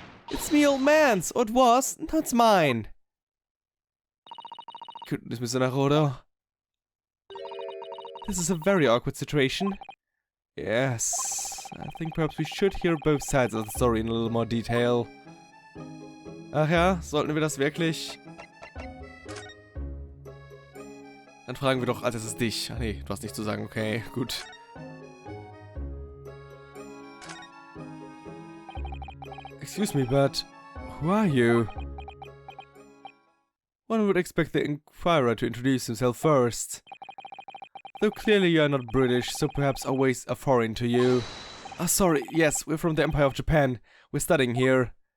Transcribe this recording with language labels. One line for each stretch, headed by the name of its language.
English: It's me old man's, or it was, now it's mine. Goodness, Mr. Naruto. This is a very awkward situation. Yes, I think perhaps we should hear both sides of the story in a little more detail.
German: Ach ja, sollten wir das wirklich? Dann fragen wir doch als erstes dich. Ach nee, du hast nichts zu sagen, okay, gut.
English: Excuse me, but who are you? One would expect the inquirer to introduce himself first. Though clearly you are not British, so perhaps our ways are foreign to you. Ah, sorry, yes, we're from the Empire of Japan. We're studying here.